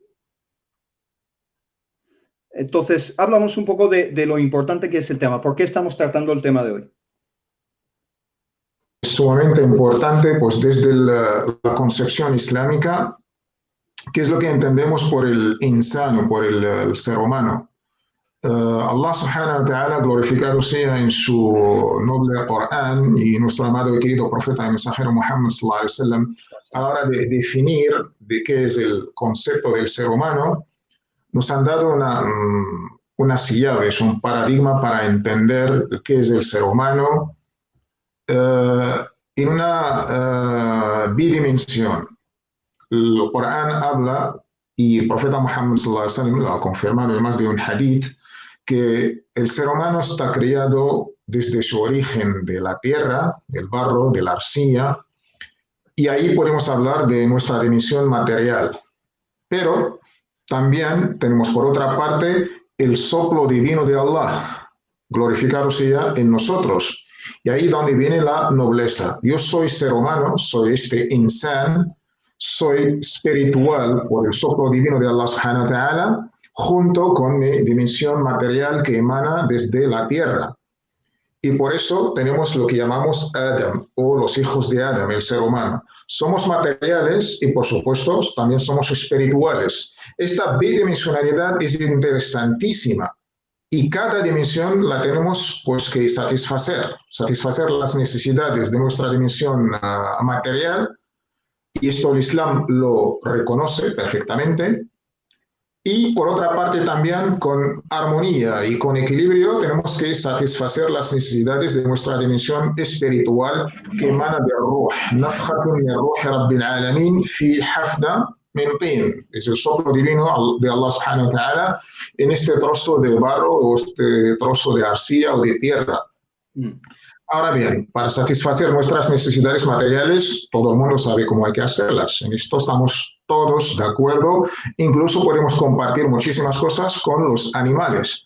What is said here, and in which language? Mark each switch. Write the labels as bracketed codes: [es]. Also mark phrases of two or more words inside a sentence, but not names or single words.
[es] Entonces, hablamos un poco de lo importante que es el tema. ¿Por qué estamos tratando el tema de hoy? Es sumamente importante, pues desde la concepción islámica, ¿qué es lo que entendemos por el insano, por el ser humano? [ar] الله سبحانه وتعالى, [es] glorificado sea en su noble Corán y nuestro amado y querido profeta y mensajero Muhammad [ar] صلى الله عليه وسلم, [es] a la hora de definir de qué es el concepto del ser humano, nos han dado unas llaves, un paradigma para entender qué es el ser humano en una bidimensión. El Corán habla, y el profeta Muhammad [ar] صلى الله عليه وسلم [es] lo ha confirmado en más de un hadith, que el ser humano está creado desde su origen de la tierra, del barro, de la arcilla, y ahí podemos hablar de nuestra dimensión material. Pero también tenemos por otra parte el soplo divino de Allah, glorificado sea en nosotros. Y ahí donde viene la nobleza. Yo soy ser humano, soy este insan, soy espiritual por el soplo divino de [ar] الله سبحانه وتعالى, [es] junto con mi dimensión material que emana desde la tierra. Y por eso tenemos lo que llamamos Adam, o los hijos de Adam, el ser humano. Somos materiales y, por supuesto, también somos espirituales. Esta bidimensionalidad es interesantísima y cada dimensión la tenemos pues, que satisfacer las necesidades de nuestra dimensión material, y esto el Islam lo reconoce perfectamente. Y por otra parte también con armonía y con equilibrio tenemos que satisfacer las necesidades de nuestra dimensión espiritual que emana del Ruh. [ar] نفحة من روح رب العالمين في حفضة من طين. [es] Es el soplo divino de [ar] الله سبحانه وتعالى [es] en este trozo de barro o este trozo de arcilla o de tierra. Ahora bien, para satisfacer nuestras necesidades materiales, todo el mundo sabe cómo hay que hacerlas. En esto estamos todos de acuerdo. Incluso podemos compartir muchísimas cosas con los animales.